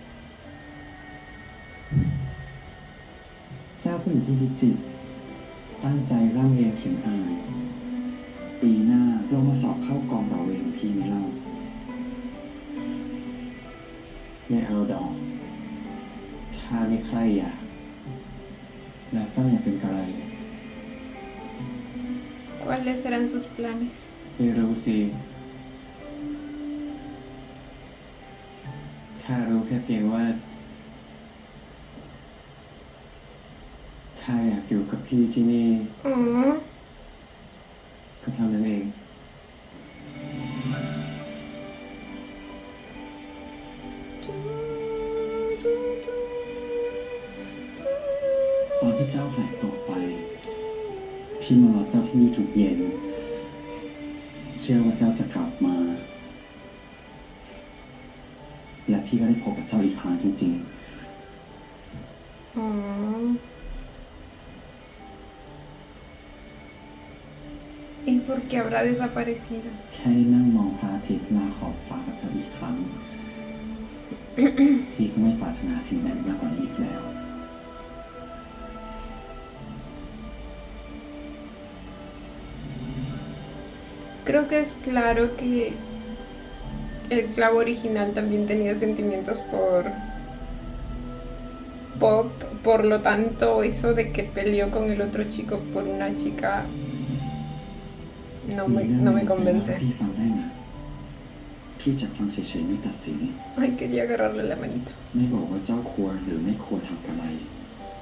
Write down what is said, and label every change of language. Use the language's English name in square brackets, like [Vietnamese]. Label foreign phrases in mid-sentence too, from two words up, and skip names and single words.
[Thai] เจ้าก็อยู่ที่พิจิตรตั้งใจร่ำเรียนเขียนอ่านปีหน้าลงมาสอบเข้ากองต่อเวรพี่ไม่เล่าไม่เอาดอกข้าไม่ใคร่อยากแล้วเจ้าอยากเป็นอะไร [Spanish] ¿Cuáles serán sus planes? [Thai] ไม่รู้สิข้ารู้แค่เพียงว่าข้าอยากอยู่กับพี่ที่นี่ Oh. ก็เท่านั้นเอง ตอนที่เจ้าหายตัวไป พี่มารอเจ้าที่นี่ทุกเย็น เชื่อว่าเจ้าจะกลับมา และพี่ก็ได้พบกับเจ้าอีกครั้งจริง Oh. [Spanish] ¿Y por qué habrá desaparecido? [Thai] ๆ แค่ได้นั่งมองพระอาทิตย์หน้าขอบฟ้ากับเจ้าอีกครั้ง พี่ก็ไม่ปรารถนาสิ่งใดมากกว่านี้อีกแล้ว [Spanish] Creo que es claro que el clavo original también tenía sentimientos por Pop, por lo tanto eso de que peleó con el otro chico por una chica no me convence. [Thai] พี่ฟังได้นะพี่จะฟังเฉยๆไม่ตัดสิน [Spanish] Ay, quería agarrarle la manito.